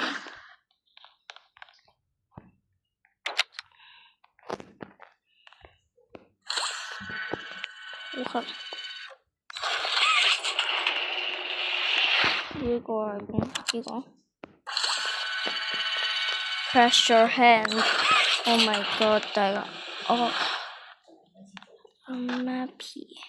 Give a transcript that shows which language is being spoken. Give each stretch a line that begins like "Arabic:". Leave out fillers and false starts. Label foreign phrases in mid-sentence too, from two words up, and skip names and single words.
Cantonese: 好黑。呢個係呢個。
English: Press your hand. Oh my god！ 大家，哦。Mappy。